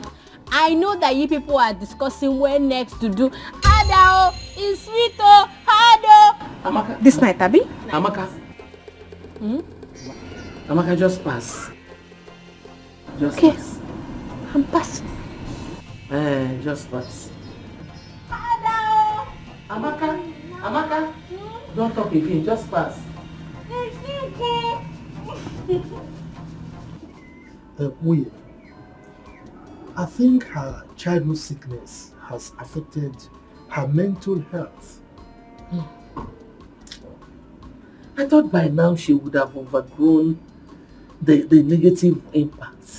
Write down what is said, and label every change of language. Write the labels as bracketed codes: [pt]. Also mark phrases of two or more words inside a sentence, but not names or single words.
[en] I know that you people are discussing when next to do Adao, Isrito, Hado. Amaka. This night, Abi? Amaka. Amaka, just pass. Just pass. I'm passing. Just pass. Adao. Amaka. Amaka. Don't talk again, just pass. Uye, I think her childhood sickness has affected her mental health. I thought by now she would have overgrown the negative impacts.